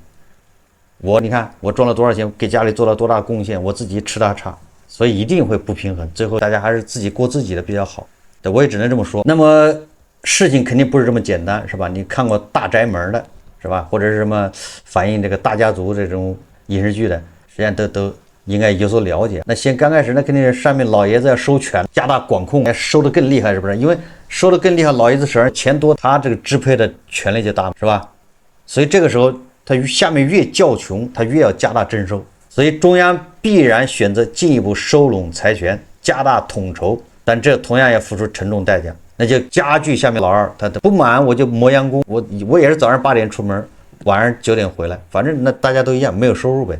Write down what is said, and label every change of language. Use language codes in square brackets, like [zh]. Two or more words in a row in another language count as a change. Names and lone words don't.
[zh] 你看我賺了多少錢，給家裡做了多大貢獻，我自己吃的還差，所以一定會不平衡。最後大家還是自己過自己的比較好。我也只能這麼說。那麼事情肯定不是這麼簡單，是吧？你看過《大宅門》的，是吧？或者是什麼反映這個大家族這種影視劇的，實際上都應該有所了解。那先剛開始那肯定是上面老爺子要收權，加大管控，收得更厲害，是不是？因為收得更厲害，老爺子手上錢多，他這個支配的權力就大，是吧？所以這個時候他下面越較窮，他越要加大徵收，所以中央必然選擇進一步收攏財權，加大統籌，但這同樣要付出沉重代價，那就加劇下面老二他的不滿，我就磨洋工，我也是早上8點出門，晚上9點回來，反正那大家都一樣，沒有收入唄。